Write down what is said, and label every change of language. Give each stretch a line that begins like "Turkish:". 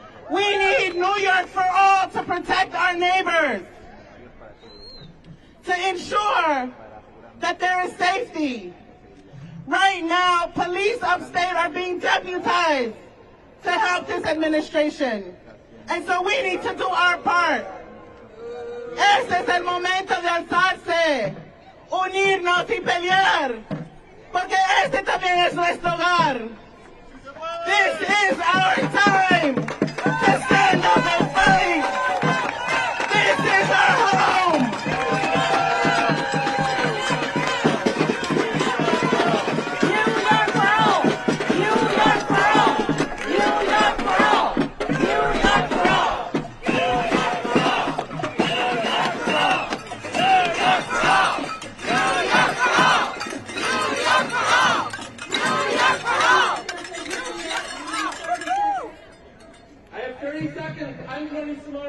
English: We need New York for All to protect our neighbors, to ensure that there is safety. Right now, police upstate are being deputized to help this administration. And so we need to do our part.
Spanish: Este es el momento de alzarse, unirnos y pelear, porque este también es nuestro hogar.
English: This is our time to stand up and fight. This is our home. New York for all! New York for all! New York for all! New York for all! I have 30 seconds. I'm Tony Simone.